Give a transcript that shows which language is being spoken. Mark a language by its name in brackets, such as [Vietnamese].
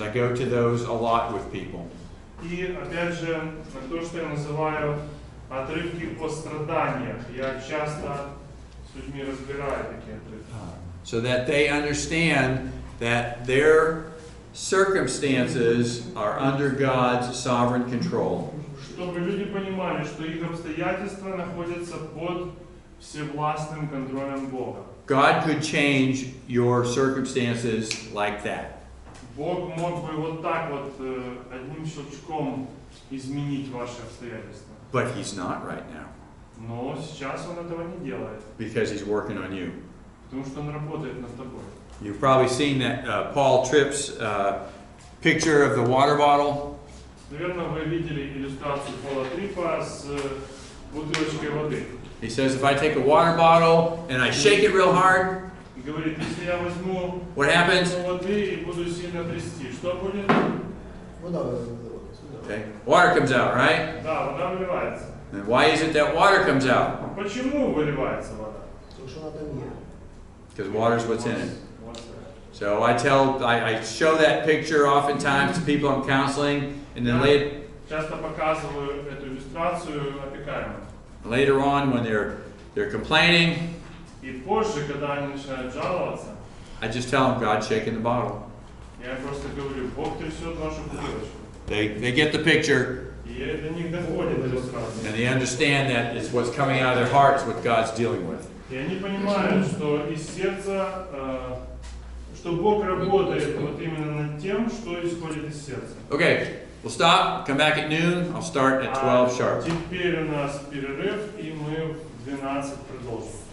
[English] I go to those a lot with people. [Russian] И опять же, то, что я называю отрывки о страданиях. Я часто с людьми разбираю такие отрывки. [English] So that they understand that their circumstances are under God's sovereign control. [Russian] Чтобы люди понимали, что их обстоятельства находятся под всевластным контролем Бога. [English] God could change your circumstances like that. [Russian] Бог мог бы вот так вот одним щелчком изменить ваши обстоятельства. [English] But He's not right now. [Russian] Но сейчас Он этого не делает. [English] Because He's working on you. [Russian] Потому что Он работает над тобой. [English] You've probably seen that Paul Tripp's picture of the water bottle. [Russian] Наверное, вы видели иллюстрацию Пола Триппа с бутылочкой воды. [English] He says, if I take a water bottle and I shake it real hard, [Russian] Говорит, если я возьму [English] what happens? [Russian] воды и буду сильно трясти, что будет? [Ukrainian] Вода выливається. [English] Okay, water comes out, right? [Russian] Да, вода выливается. [English] And why is it that water comes out? [Russian] Почему выливается вода? [Ukrainian] Тому що вона там є. [English] Because water is what's in it. [Russian] Вот. [English] So I show that picture oftentimes to people I'm counseling, and then [Russian] Часто показываю эту иллюстрацию опекаемым. [English] later on when they're complaining, [Russian] И позже, когда они начинают жаловаться, [English] I just tell them God's shaking the bottle. [Russian] я просто говорю, Бог трясет вашу бутылочку. [English] They get the picture, [Russian] И до них доходит иллюстрация. [English] and they understand that it's what's coming out of their heart is what God's dealing with. [Russian] И они понимают, что из сердца, что Бог работает вот именно над тем, что исходит из сердца. [English] Okay, we'll stop, come back at noon, I'll start at 12 sharp. [Russian] Теперь у нас перерыв, и мы в 12 продолжим.